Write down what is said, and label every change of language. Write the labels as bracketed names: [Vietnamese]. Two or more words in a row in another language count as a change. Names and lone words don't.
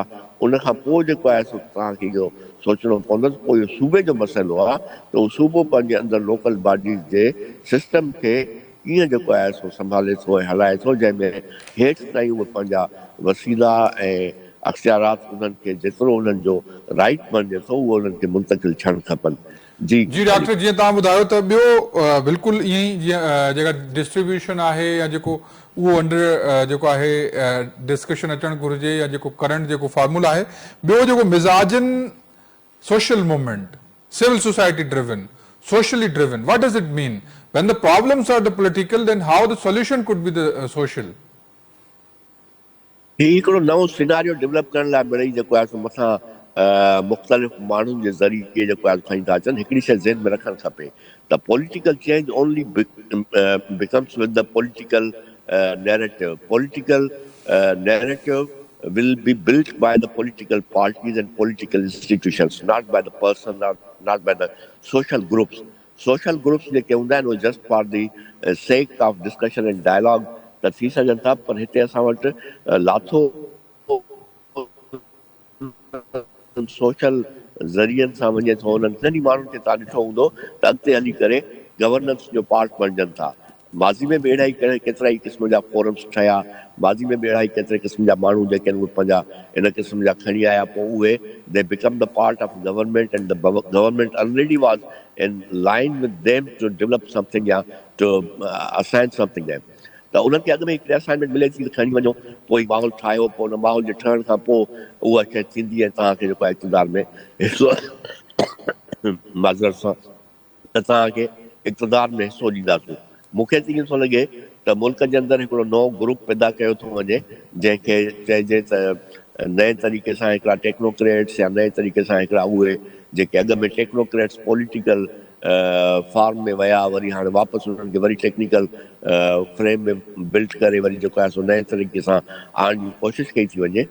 [Sindhi] उन खां पोइ जेको आहे सो तव्हांखे इहो सोचणो पवंदो पोइ इहो सूबे जो मसइलो आहे त उहो सूबो पंहिंजे अंदरि [English] local bodies [Sindhi] जे सिस्टम खे कीअं जेको आहे सो संभाले थो ऐं हलाए थो, जंहिंमें हेठि ताईं उहे पंहिंजा वसीला ऐं अख़्तियारात उन्हनि खे जेतिरो उन्हनि जो राइट बणिजे थो उहो उन्हनि खे मुंतक़िल थियणु खपनि। जी जी डॉक्टर, जीअं तव्हां ॿुधायो त ॿियो बिल्कुलु ईअं ई जीअं जेका डिस्ट्रीब्यूशन आहे या जेको उहो अंडर जेको आहे डिस्कशन अचणु घुरिजे या जेको करंट जेको फॉर्मूला आहे, ॿियो जेको मिज़ाजनि [English] social movement, civil society driven, socially driven. What does it mean? When the problems are the political, then how the solution could be the social? [Sindhi] ही हिकिड़ो नओं [English] scenario develop [Sindhi] करण लाइ मिड़ई जेको आहे सो मथां मुख़्तलिफ़ माण्हुनि जे ज़रिए जेको आहे खणी था अचनि। हिकिड़ी शइ ज़हन में रखणु खपे त [English] political change only becomes with the political narrative. Political narrative will be built by the political parties and political institutions, not by the person, not by the social groups. Social groups [Sindhi] जेके हूंदा आहिनि उहे [English] just for the sake of discussion and dialogue [Sindhi] त थी सघनि था, पर हिते असां वटि लाथो सोशल ज़रियनि सां वञे थो। उन्हनि घणनि माण्हुनि खे तव्हां ॾिठो हूंदो त अॻिते हली करे गवर्नेंस जो पार्ट बणिजनि था। माज़ी में बि अहिड़ा ई केतिरा ई क़िस्म जा फोरम्स ठहिया, माज़ी में बि अहिड़ा ई केतिरे क़िस्म जा माण्हू जेके आहिनि उहे पंहिंजा इन क़िस्म जा खणी आया, पोइ उहे [English] they become the part of government and the government already was in line with them to develop something [Sindhi] या [English] to assign something them. [Sindhi] त उन्हनि खे अॻु में हिकिड़ी असाइनमेंट मिले थी त खणी वञो, पोइ माहौल ठाहियो, पोइ उन माहौल जे ठहण खां पोइ उहा शइ थींदी ऐं तव्हांखे जेको आहे इक़्तिदार में हिसो माज़रत सां त तव्हांखे इक़्तिदार में हिसो ॾींदासीं। मूंखे त ईअं थो लॻे त मुल्क जे अंदरि हिकिड़ो नओं ग्रुप पैदा कयो थो वञे जंहिंखे चइजे त नए तरीक़े सां हिकिड़ा टेक्नोक्रेट्स या नए तरीक़े सां हिकिड़ा उहे जेके अॻु में [English] technocrats political form [Sindhi] में विया, वरी हाणे वापसि उन्हनि खे वरी [English] technical frame [Sindhi] में बिल्ड करे वरी जेको आहे सो नए तरीक़े सां आणण जी कोशिशि कई थी वञे।